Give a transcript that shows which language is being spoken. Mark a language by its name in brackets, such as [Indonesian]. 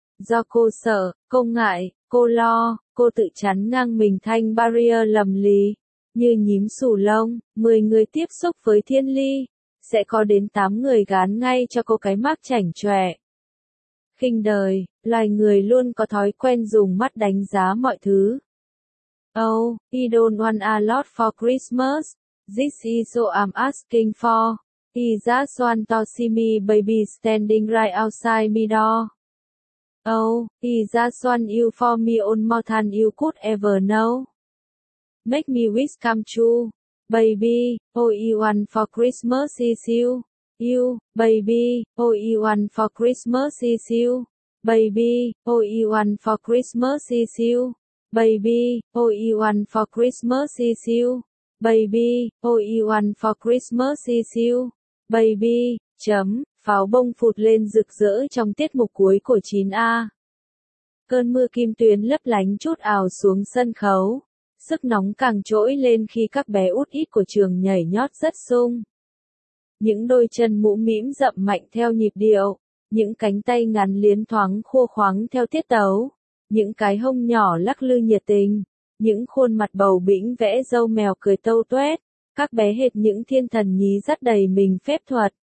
[Vietnamese] Do cô sợ, cô ngại, cô lo, cô tự chắn ngang mình thanh barrier lầm lì. Như nhím sù lông, 10 người tiếp xúc với Thiên Ly, sẽ có đến 8 người gán ngay cho cô cái mác chảnh chọe. Khinh đời, loài người luôn có thói quen dùng mắt đánh giá mọi thứ. [English] Oh, I don't want a lot for Christmas. This is what I'm asking for. I just want to see me baby standing right outside me door. Oh, I just want you for me on more than you could ever know. Make me wish come true. Baby, all I want for Christmas is you. You, baby, all I want for Christmas is you. Baby, all I want for Christmas is you. Baby, all I want for Christmas is you. Baby, all I want for Christmas is you. [Vietnamese] Baby, chấm, pháo bông phụt lên rực rỡ trong tiết mục cuối của 9A. Cơn mưa kim tuyến lấp lánh chút ào xuống sân khấu. Sức nóng càng trỗi lên khi các bé út ít của trường nhảy nhót rất sung. Những đôi chân mũ mĩm dậm mạnh theo nhịp điệu, những cánh tay ngắn liến thoáng khô khoáng theo tiết tấu, những cái hông nhỏ lắc lư nhiệt tình, những khuôn mặt bầu bĩnh vẽ râu mèo cười tâu toét, các bé hệt những thiên thần nhí dắt đầy mình phép thuật.